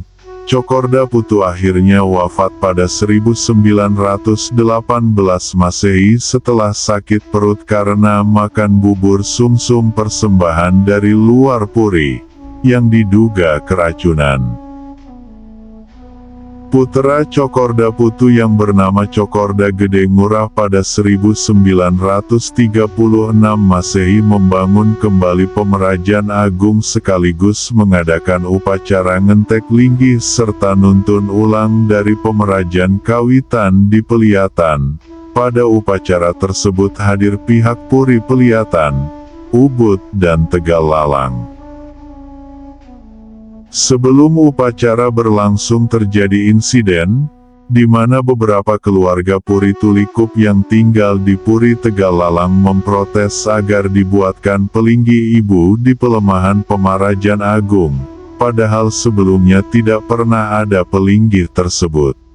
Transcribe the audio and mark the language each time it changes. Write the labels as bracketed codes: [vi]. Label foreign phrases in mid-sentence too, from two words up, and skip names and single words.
[id] Cokorda Putu akhirnya wafat pada 1918 Masehi setelah sakit perut karena makan bubur sumsum persembahan dari luar Puri, yang diduga keracunan. Putra Cokorda Putu yang bernama Cokorda Gede Ngurah pada 1936 Masehi membangun kembali Pemerajan Agung sekaligus mengadakan upacara ngentek linggih serta nuntun ulang dari Pemerajan Kawitan di Peliatan. Pada upacara tersebut hadir pihak Puri Peliatan, Ubud dan Tegal Lalang. Sebelum upacara berlangsung terjadi insiden, di mana beberapa keluarga Puri Tulikup yang tinggal di Puri Tegal Lalang memprotes agar dibuatkan pelinggi ibu di pelemahan Pemarajan Agung, padahal sebelumnya tidak pernah ada pelinggi tersebut.